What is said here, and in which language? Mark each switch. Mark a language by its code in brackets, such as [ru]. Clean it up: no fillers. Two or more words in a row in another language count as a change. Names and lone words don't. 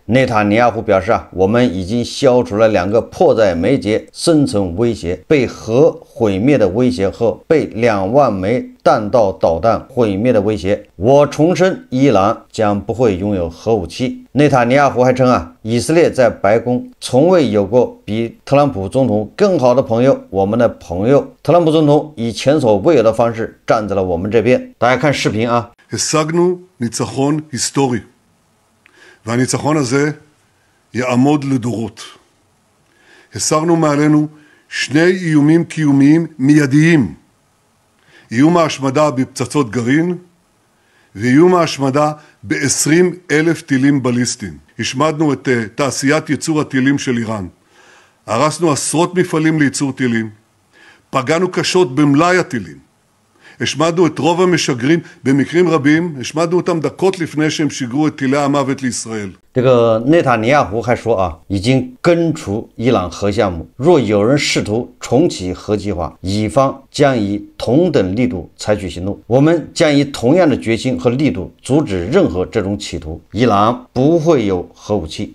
[zh] 内塔尼亚胡表示我们已经消除了2个迫在眉睫生存威胁，被核毁灭的威胁和被2万枚弹道导弹毁灭的威胁。我重申，伊朗将不会拥有核武器。内塔尼亚胡还称以色列在白宫从未有过比特朗普总统更好的朋友，我们的朋友特朗普总统以前所未有的方式站在了我们这边。大家看视频 [he] השגנו ניצחון היסטורי, והניצחון הזה יעמוד לדורות. הסרנו מעלינו 2 איומים קיומיים מיידיים, איום ההשמדה בפצצות גרעין ואיום ההשמדה ב-20,000 טילים בליסטיים. השמדנו את תעשיית ייצור הטילים של איראן, הרסנו עשרות מפעלים לייצור טילים, פגענו קשות במלאי הטילים, השמדנו את רוב המשגרים, במקרים רבים השמדנו אותם דקות לפני שהם שיגרו את טילי המוות לישראל. [zh] 这个内塔尼亚胡还说已经根除伊朗核项目，若有人试图重启核计划，以方将以同等力度采取行动。我们将以同样的决心和力度阻止任何这种企图。伊朗不会有核武器。